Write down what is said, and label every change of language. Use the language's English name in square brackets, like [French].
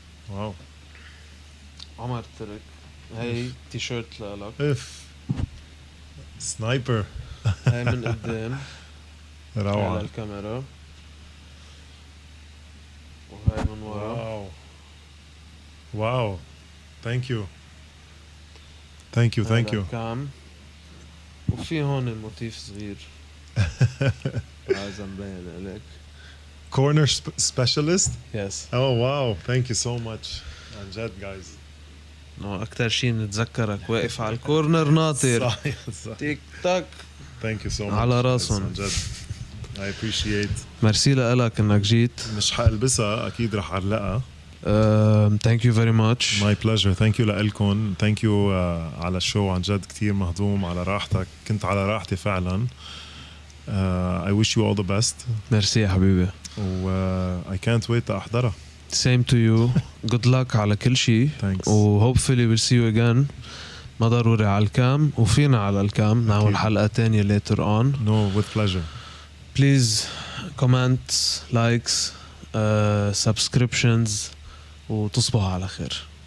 [Arabic] واو عمر ترك هاي تي شيرت لك سنايبر هاي من قدام روعة على الكاميرا وهاي من ورا. واو [English] thank you [Arabic] كام وفي هون الموتيف صغير لازم باين عليك [English] corner specialist. yes oh wow thank you so much [Arabic] عن جد [English] guys. [Arabic] أكتر شيء نتذكرك واقف على الكورنر ناطر صح تيك تاك. [English] thank you so much [Arabic] على راسهم جد. [English] I appreciate. [Arabic] ميرسي لك انك جيت. مش حقلبسها اكيد رح اعلقها. [English] thank you very much. my pleasure. thank you [Arabic] لكم. [English] thank you [Arabic] على الشو عن جد كتير مهضوم على راحتك. كنت على راحتي فعلا. [English] I wish you all the best. [Arabic] ميرسي يا حبيبي. [English] I can't wait [Arabic] أحضرها. [English] same to you. good luck [Arabic] على كل شيء. [English] thanks. hopefully we'll see you again. [Arabic] ما ضروري على الكام وفينا على الكام نعمل حلقة تانية [English] later on. no with pleasure. please comments likes subscriptions [Arabic] وتصبحوا على خير.